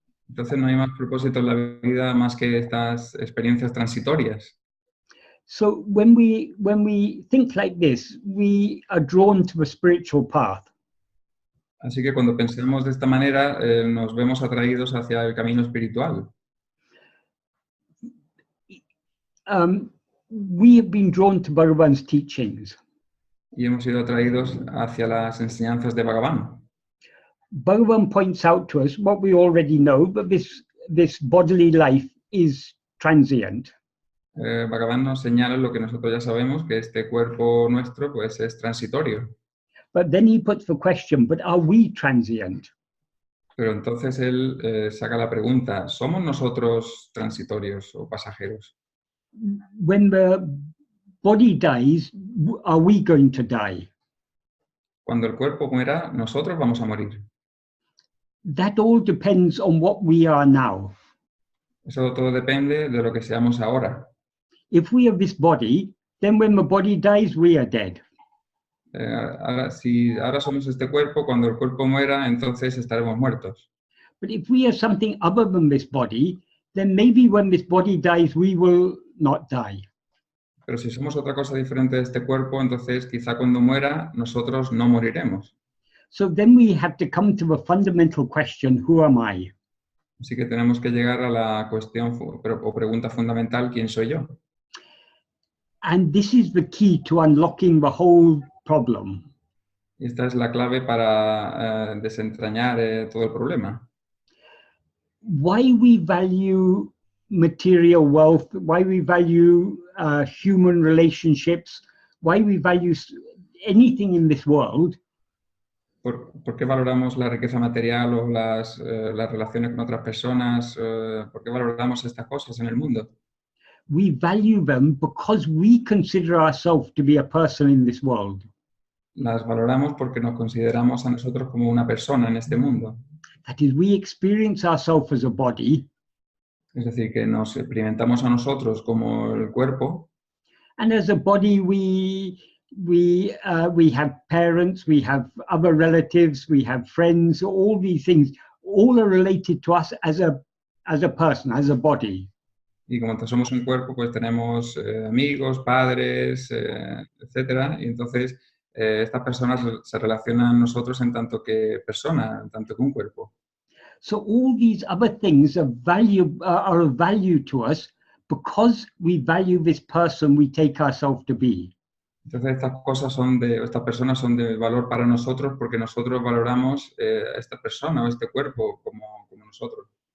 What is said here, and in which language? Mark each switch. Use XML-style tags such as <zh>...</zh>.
<es>Entonces no hay más propósito en la vida más que estas experiencias transitorias.</es> <en>So when we think like this, we are drawn to a spiritual path.</en> <es>Así que cuando pensamos de esta manera, nos vemos atraídos hacia el camino espiritual.</es> <en>We have been drawn to Bhagavan's teachings.</en> <es>Y hemos sido atraídos hacia las enseñanzas de Bhagavan.</es> <en>Bhagavan points out to us what we already know, but this bodily life is transient.</en> <es>Bhagavan nos señala lo que nosotros ya sabemos, que este cuerpo nuestro pues es transitorio.</es> <en>But then he puts the question, but are we transient?</en> <es>Pero entonces él saca la pregunta, ¿somos nosotros transitorios o pasajeros?</es> <en>When the body dies, are we going to die?</en> <es>Cuando el cuerpo muera, nosotros vamos a morir.</es> <en>That all depends on what we are now.</en> <es>Eso todo depende de lo que seamos ahora.</es> <en>If we have this body, then when the body dies, we are dead.</en> <es>Si ahora somos este cuerpo, cuando el cuerpo muera, entonces estaremos muertos.</es> <en>But if we are something other than this body, then maybe when this body dies, we will not die.</en> <es>Pero si somos otra cosa diferente de este cuerpo, entonces quizá cuando muera, nosotros no moriremos.</es> <en>So then we have to come to the fundamental question, who am I?</en> <es>Así que tenemos que llegar a la cuestión o pregunta fundamental, ¿quién soy yo?</es> <en>And this is the key to unlocking the whole problem.</en> <es>Y esta es la clave para desentrañar todo el problema.</es> <en>Why we value material wealth, why we value human relationships, why we value anything in this world.</en> <es>¿Por qué valoramos la riqueza material o las relaciones con otras personas? ¿Por qué valoramos estas cosas en el mundo?</es> <en>We value them because we consider ourselves to be a person in this world.</en> <es>Las valoramos porque nos consideramos a nosotros como una persona en este mundo.</es> <en>That is, we experience ourselves as a body.</en> <es>Es decir, que nos experimentamos a nosotros como el cuerpo.</es> <en>And as a body, we have parents, we have other relatives, we have friends. All these things, all are related to us as a person, as a body.</en> <es>Y como somos un cuerpo, pues tenemos amigos, padres, etcétera. Y entonces estas personas se relacionan a nosotros en tanto que persona, en tanto que un cuerpo.</es> <en>So all these other things are of value to us because we value this person we take ourselves to be.</en> <es>Entonces estas personas son de valor para nosotros porque nosotros valoramos a esta persona o este cuerpo como nosotros.</es>